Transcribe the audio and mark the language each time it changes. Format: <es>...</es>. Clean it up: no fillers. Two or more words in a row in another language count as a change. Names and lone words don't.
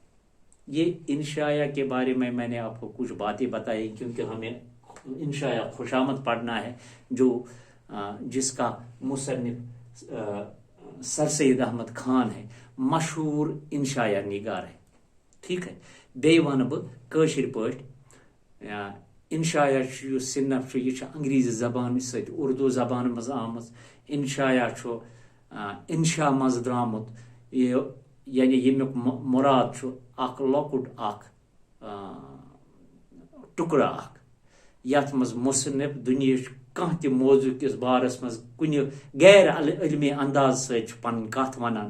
<ur>یہ انشائیہ کے بارے میں نے آپ کو کچھ باتیں بتائی، کیونکہ ہمیں انشائیہ خوشامد پڑھنا ہے، جس کا مصنف سر سید احمد خان ہے، مشہور انشائیہ نگار ہے، ٹھیک ہے۔</ur> <ks>بیٚیہِ وَنہٕ بہٕ کٲشِر پٲٹھۍ انشائیہ یُس صنف چھُ، یہِ چھُ انگریزی زبانہِ سۭتۍ اردو زبانہِ منٛز آمٕژ۔ انشائیہ چھُ انشا منٛز درٛامُت، یعنی ییٚمیُک مُراد چھُ اکھ لۄکُٹ اکھ ٹُکڑٕ اکھ، یتھ منٛز مصنف دُنیہٕچ کانٛہہ تہِ موضوع کِس بارس منٛز کُنہِ غیر علمی انداز سۭتۍ چھُ پنٕنۍ کتھ ونان۔</ks>